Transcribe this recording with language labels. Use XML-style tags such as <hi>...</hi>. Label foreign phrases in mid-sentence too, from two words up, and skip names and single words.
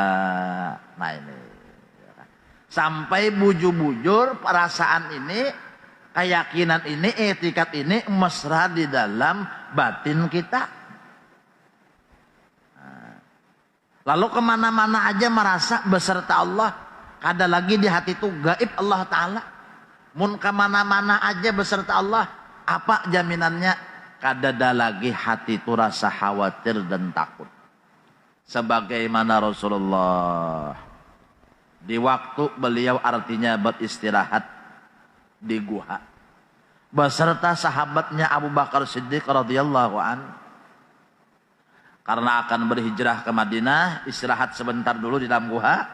<bjn>Nah ini sampai bujur-bujur perasaan ini, keyakinan ini, etikat ini mesra di dalam batin kita. Lalu kemana-mana aja merasa beserta Allah, kada lagi di hati itu gaib Allah Ta'ala. Mun kemana-mana aja beserta Allah, apa jaminannya? Kadada lagi hati itu rasa khawatir dan takut.</bjn> <id>Sebagaimana Rasulullah di waktu beliau artinya beristirahat di guha beserta sahabatnya Abu Bakar Siddiq</id> <ar>رضي الله عن,</ar> <id>karena akan berhijrah ke Madinah, istirahat sebentar dulu di dalam guha.</id>